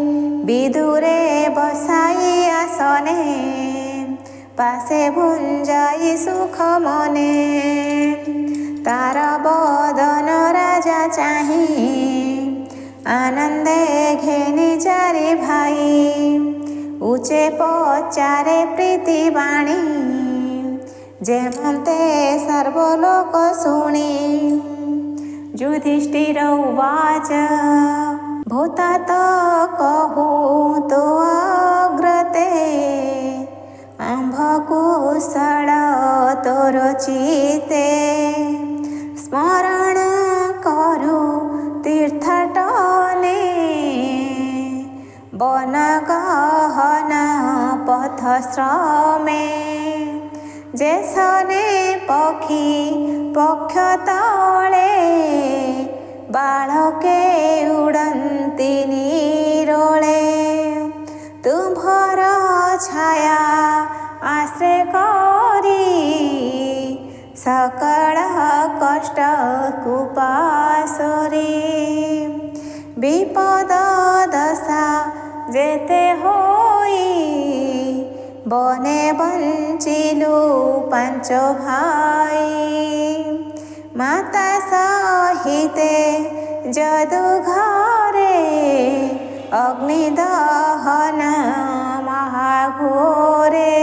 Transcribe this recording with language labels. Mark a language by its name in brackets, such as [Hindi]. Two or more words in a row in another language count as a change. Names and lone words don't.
[Odia] ବିଦୁରେ ବସାଇ ଆସନେ, ପାଶେ ଭୁଞ୍ଜାଇ ସୁଖ ମନେ, ତାର ବଦନ ରାଜା ଚାହିଁ, ଆନନ୍ଦେ ଘେନି ଚାରି ଭାଇ। ଉଚେ ପଚାରେ ପ୍ରୀତି ବାଣୀ, ଯେମନ୍ତେ ସର୍ବଲୋକ ଶୁଣି। ଯୁଧିଷ୍ଠିର ଉବାଚ ଭୂତା ତୋ କହୁଁ ତୋ ଅଗ୍ରତେ, ଆମ୍ଭକୁଶଳ ତୋର ଚିତେ, ସ୍ମରଣ କରୁ ତୀର୍ଥଟନେ, ବନ ଗହନ ପଥ ଶ୍ରମେ, ଯେସନେ ପକ୍ଷୀ ପକ୍ଷ ତଳେ, ବାଳକେ ଉଡ଼ନ୍ତି ନୀରୋଳେ, ତୁମ୍ଭର ଛାୟା ଆଶ୍ରୟ କରି, ସକଳ କଷ୍ଟ କୁପାସରି। ବିପଦ ଦଶା ଯେତେ ହୋଇ, ବନେ ବଞ୍ଚିଲୁ ପାଞ୍ଚ ଭାଇ, ମାତା ସହିତେ ଜଦୁ ଘରେ, ଅଗ୍ନିଦହନ ମହାଘୋରେ।